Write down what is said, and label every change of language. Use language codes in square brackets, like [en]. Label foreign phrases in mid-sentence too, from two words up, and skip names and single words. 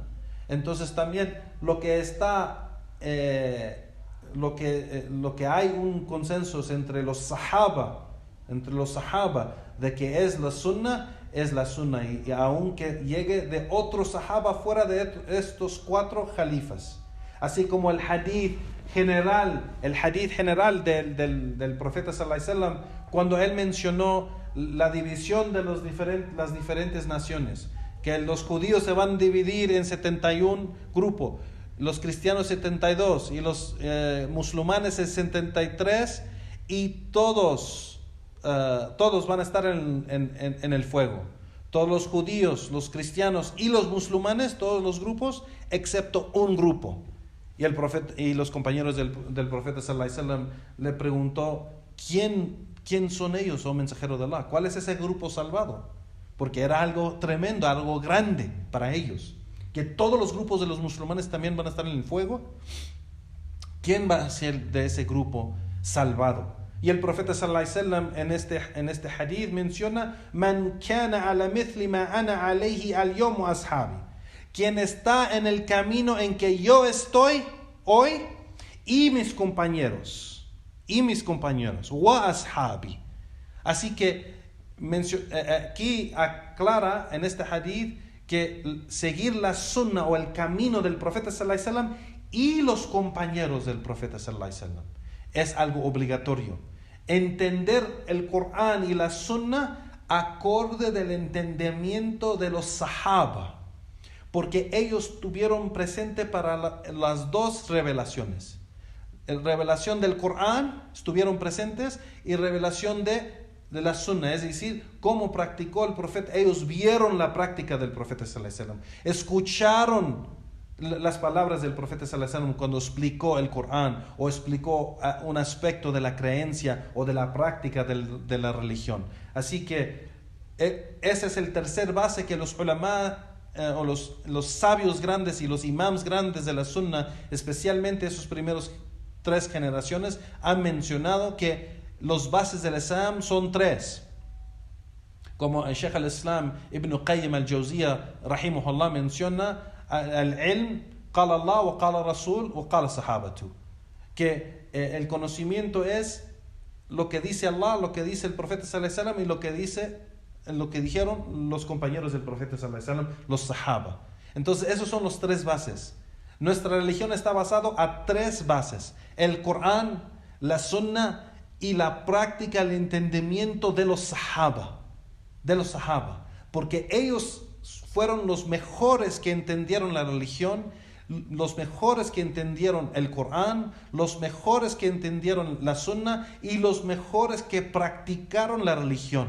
[es] Entonces también lo que hay un consenso entre los sahaba de que es la sunna, y aunque llegue de otro sahaba fuera de estos 4 califas, así como el hadith general del profeta [ar] صلى الله عليه وسلم, [es] cuando él mencionó la división de las diferentes naciones, que los judíos se van a dividir en 71 grupos, los cristianos 72 y los musulmanes 73, y todos van a estar en el fuego. Todos los judíos, los cristianos y los musulmanes, todos los grupos, excepto un grupo. Y el profeta y los compañeros del profeta [ar] صلى الله عليه وسلم [es] le preguntó, ¿quién son ellos, oh mensajero de Allah? ¿Cuál es ese grupo salvado? Porque era algo tremendo, algo grande para ellos. Que todos los grupos de los musulmanes también van a estar en el fuego. ¿Quién va a ser de ese grupo salvado? Y el profeta [ar] صلى الله عليه وسلم [es] en este hadith menciona: [ar] من كان على مثل ما أنا عليه اليوم وأصحابي. [es] Quien está en el camino en que yo estoy hoy y mis compañeros. [ar] وأصحابي. [es] Así que aquí aclara en este hadith que seguir la sunna o el camino del profeta [ar] صلى الله عليه وسلم [es] y los compañeros del profeta [ar] صلى الله عليه وسلم [es] es algo obligatorio. Entender el Corán y la sunna acorde del entendimiento de los sahaba, porque ellos tuvieron presente para las dos revelaciones. La revelación del Corán estuvieron presentes, y revelación de la sunna, es decir, cómo practicó el profeta. Ellos vieron la práctica del profeta [ar] صلى الله عليه وسلم, [es] escucharon las palabras del profeta [ar] صلى الله عليه وسلم [es] cuando explicó el Corán o explicó un aspecto de la creencia o de la práctica de la religión. Así que ese es el tercer base que los ulama o los sabios grandes y los imams grandes de la sunna, especialmente esos primeros 3 generaciones, han mencionado que los bases del Islam son 3. Como el Sheikh al-Islam Ibn Qayyim al-Jawziyya rahimahullah menciona: [ar] العلم قال الله وقال رسول وقال الصحابة. [es] Que el conocimiento es lo que dice Allah, lo que dice el profeta [ar] صلى الله عليه وسلم, [es] y lo que dijeron los compañeros del profeta [ar] صلى الله عليه وسلم, [es] los sahaba. Entonces esos son los 3 bases. Nuestra religión está basada a 3 bases: el Corán, la sunna y la práctica, el entendimiento de los sahaba. Porque ellos fueron los mejores que entendieron la religión, los mejores que entendieron el Corán, los mejores que entendieron la sunna y los mejores que practicaron la religión.